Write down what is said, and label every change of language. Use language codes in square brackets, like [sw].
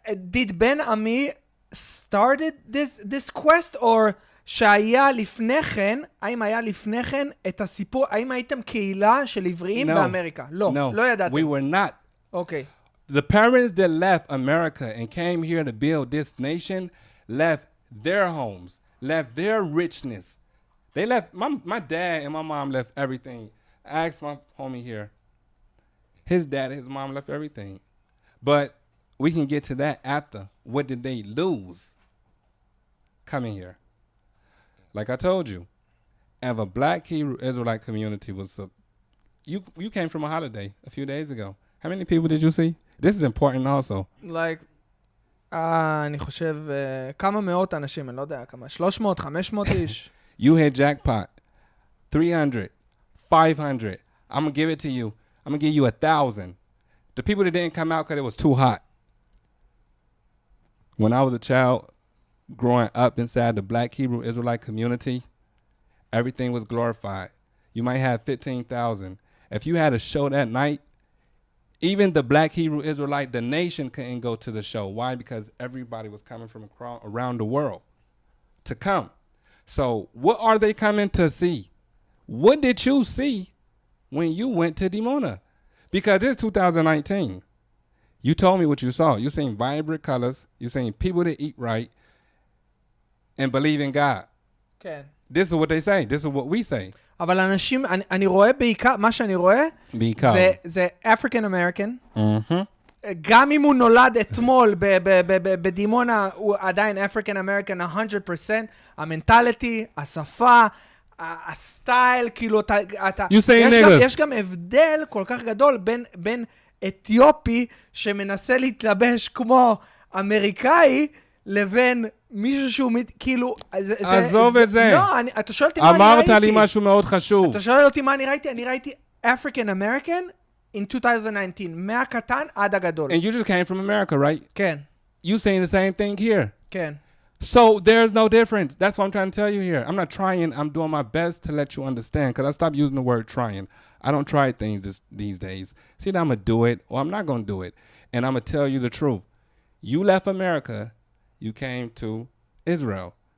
[en] Did Ben Ami started this quest or [he] שהיה לפני כן, האם היה לפני כן את הסיפור, האם הייתם קהילה של עבריים באמריקה? לא, לא ידעתם. [en] We were not. Okay. The parents that left America and came here to build this nation left their homes, left their richness. They left, my dad and my mom left everything. I asked my homie here. His dad and his mom left everything. But we can get to that after. What did they lose coming here? Like I told you, if a black Hebrew Israelite community was you came from a holiday a few days ago. How many people did you see? This is important also. [he] Like, אני חושב, כמה מאות אנשים, אני לא יודע, כמה, 300, 500 איש. [en] You hit jackpot. 300, 500. I'm going to give it to you. I'm going to give you 1,000. The people that didn't come out because it was too hot. When I was a child, growing up inside the black Hebrew Israelite community, everything was glorified. You might have 15,000. If you had a show that night, even the black Hebrew Israelite, the nation couldn't go to the show. Why? Because everybody was coming from around the world to come. So what are they coming to see? What did you see when you went to Madiemona? Because it's 2019. You told me what you saw. You seen vibrant colors. You seen people that eat right and believe in God. [he] כן. [en] This is what they say. This is what we say. [he] אבל אנשים, אני רואה בעיקר, מה שאני רואה, זה African American. גם אם הוא נולד אתמול בדימונה, הוא עדיין African American 100%. המנטליטי, השפה, הסטייל, כאילו, יש גם הבדל כל כך גדול בין אתיופי שמנסה להתלבש כמו אמריקאי, לבין מישהו שהוא כאילו... עזוב את זה. לא, אתה שואל אותי מה אני ראיתי. אמרת לי משהו מאוד חשוב. אתה שואל אותי מה אני ראיתי? אני ראיתי African American in 2019, מהקטן עד הגדול. [en] And you just came from America, right? [he] כן. [en] You saying the same thing here. [he] כן. [en] So there's no difference. That's what I'm trying to tell you here. I'm not trying. I'm doing my best to let you understand because I stopped using the word trying. I don't try things these days. See, I'm going to do it or I'm not going to do it. And I'm going to tell you the truth. You left America. You came to Israel.